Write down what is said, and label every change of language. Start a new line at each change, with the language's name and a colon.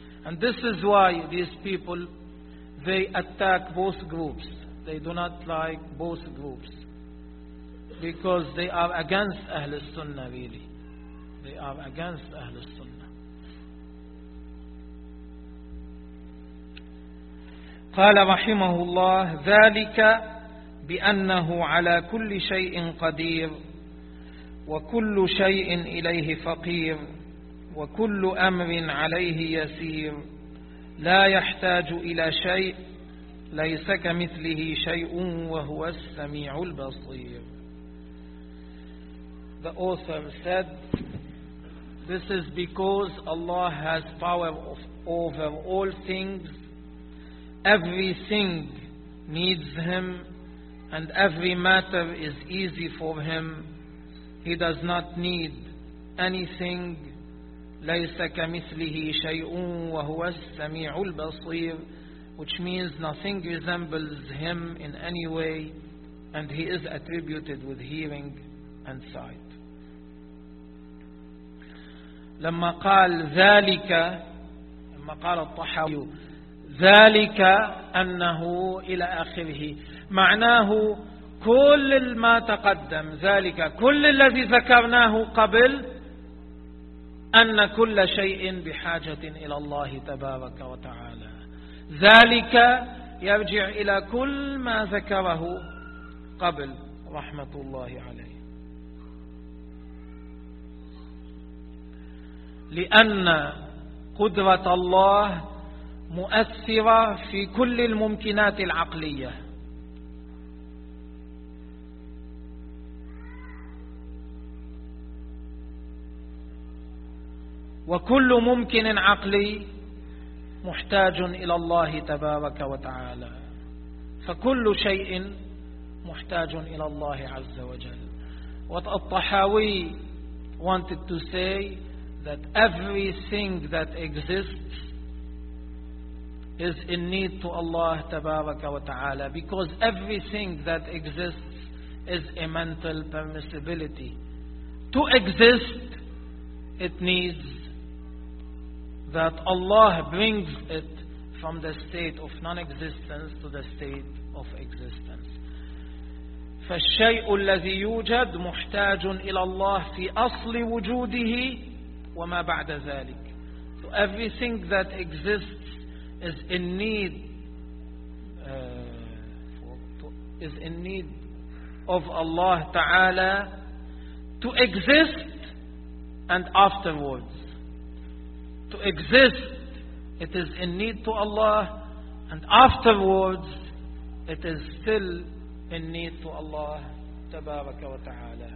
English: And this is why these people, they attack both groups. They do not like both groups. Because they are against Ahlul Sunnah, really. They are against Ahlul Sunnah.
Arabic: قال رحمه الله ذلك بأنه على كل شيء قدير وكل شيء إليه فقير وكل أمر عليه يسير لا يحتاج إلى شيء ليس كمثله شيء وهو السميع البصير.
English: The author said, this is because Allah has power over all things. Everything needs Him, and every matter is easy for Him. He does not need anything.
Arabic: ليس كمثله شيء وهو السميع البصير,
English: which means nothing resembles Him in any way, and He is attributed with hearing and sight.
Arabic: لما قال ذلك, لما قال الطحاوي ذلك أنه إلى آخره, معناه كل ما تقدم, ذلك كل الذي ذكرناه قبل, أن كل شيء بحاجة إلى الله تبارك وتعالى. ذلك يرجع إلى كل ما ذكره قبل رحمة الله عليه, لأن قدرة الله مؤثرة في كل الممكنات العقلية. وكل ممكن عقلي محتاج إلى الله تبارك وتعالى, فكل شيء محتاج إلى الله عز وجل. والطحاوي
English: wanted to say that everything that exists is in need to Allah
Arabic: تبارك وتعالى,
English: because everything that exists is a mental permissibility. To exist, it needs that Allah brings it from the state of non-existence to the state of existence.
Arabic: فالشيء الذي يوجد محتاج إلى الله في أصل وجوده وما بعد ذلك.
English: So everything that exists is in need of Allah تعالى to exist and afterwards. To exist, it is in need to Allah, and afterwards, it is still in need to Allah,
Arabic: tabaraka wa ta'ala.